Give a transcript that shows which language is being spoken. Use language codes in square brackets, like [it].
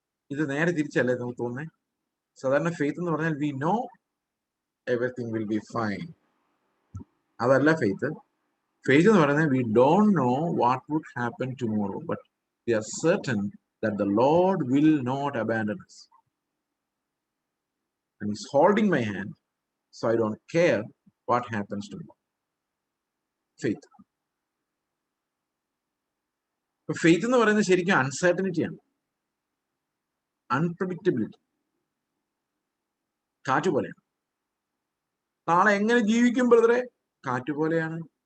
[ml] ഇത് നേരെ തിരിച്ചല്ലേ നമുക്ക് തോന്നുന്നത്. സാധാരണ ഫെയ്ത്ത് എന്ന് പറഞ്ഞാൽ [en] We know everything will be fine. [ml] അതല്ല ഫെയ്ത്ത്. ഫെയ്ത്ത് എന്ന് പറയുന്നത് [en] We don't know what would happen tomorrow, but we are certain that the Lord will not abandon us. And He's holding my hand, so I don't care what happens to me. Faith. [ml] Faith എന്ന് പറയുന്നത് ശരിക്കും അൺസർട്ടനിറ്റിയാണ്, unpredictability. കാറ്റ് പോലെയാണ്. നാളെ എങ്ങനെ ജീവിക്കും ബ്രദറെ? കാറ്റ് പോലെയാണ്.